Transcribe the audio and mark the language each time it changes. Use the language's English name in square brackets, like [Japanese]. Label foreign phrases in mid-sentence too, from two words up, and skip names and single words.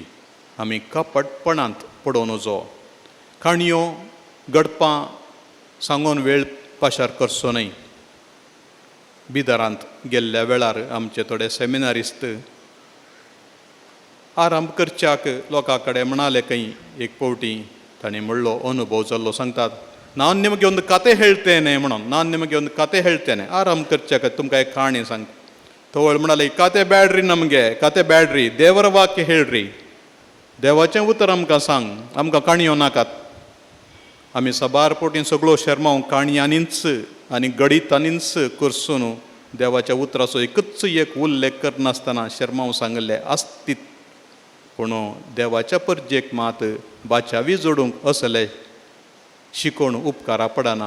[Konkani] आमी कपटपणांत पडोवन वचो काणयो गडपां सांगून वेळ पाशार करचो न्हय. बिदारांत गेल्ल्या वेळार आमचे थोडे सेमिनारिस्ट आराम करच्याक लोकां कडेन म्हणाले खंय एक फावटी ताणें म्हणलो अनुभव जाल्लो सांगतात [Kannada] ನಾನು ನಿಮಗೆ ಒಂದು ಕತೆ ಹೇಳ್ತೇನೆ [Konkani] म्हणून [Kannada] ನಾನು ನಿಮಗೆ ಒಂದು ಕತೆ ಹೇಳ್ತೇನೆ [Konkani] ಆರಾಮ್ करच्याक तुमकां एक ಕಾಣಿ सांग तोवळ म्हणाले [Kannada] ಕತೆ ಬ್ಯಾಡ್ರಿ ನಮಗೆ ಕತೆ ಬ್ಯಾಡ್ರಿ ದೇವರ ವಾಕ್ಯ ಹೇಳ್ರಿ [Konkani] देवाचें उतर आमकां सांग आमकां काणयो नाकात. आमी सबार पोटीन सगळो शर्माव काणयांनीच आनी गणितांनीच करसून देवाच्या उतराचो एकच एक उल्लेख करनासतना शर्माव सांगले आस्तीत पूण देवाच्या परजेक मात बाचावी जोडूंक असले शिकोण उपकारा पडना.